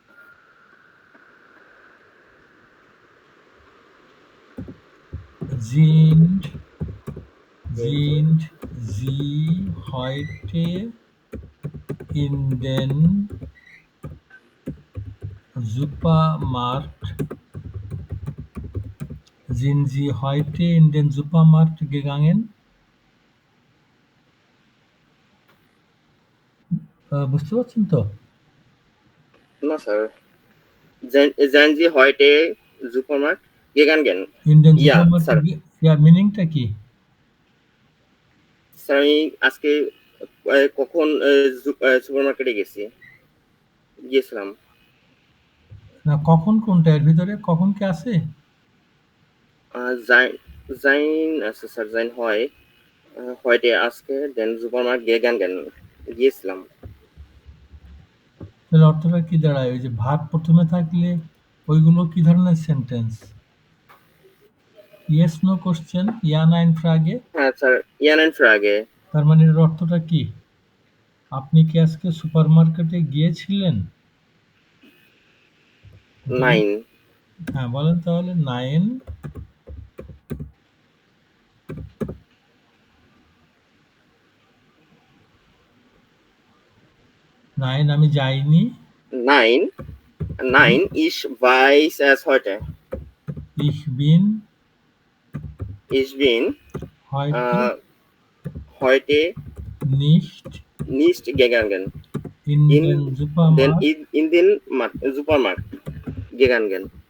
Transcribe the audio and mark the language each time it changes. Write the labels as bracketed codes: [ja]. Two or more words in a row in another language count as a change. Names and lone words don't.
[de] Sind Sie heute in den Supermarkt? Sind Sie heute in den Supermarkt gegangen? [bn] বুঝতে পারছেন তো? [en] No, sir. [de] Sind Sie heute Supermarkt gegangen? In den Ja, Supermarkt sir. [bn] মিনিংটা কি? স্যার আমি আজকে কখন সুপারমার্কেটে গিয়েছিলাম। না, কখন কোনটা? এর ভিতরে কখন কি আছে? sein আছে স্যার, sein হয় heute আজকে দেন সুপারমার্কেট গিয়েছিলাম। তাহলে অর্থটা কি দাঁড়ায়? ওই যে ভার্ব প্রথমে থাকলে ওইগুলো কি ধরনের সেন্টেন্স? [en] yes no question, [de] ja nein Frage. [bn] হ্যাঁ স্যার, [de] ja nein Frage. [bn] তার মানে এর অর্থটা কি? আপনি কি আজকে সুপারমার্কেটে গিয়েছিলেন? [de] Nein. [bn] হ্যাঁ, বলেন তাহলে। নাইন আমি যাইনি। [de] Nein, ich weiß es heute. Ich bin heute nicht gegangen. in den Supermarkt. In den Supermarkt gegangen.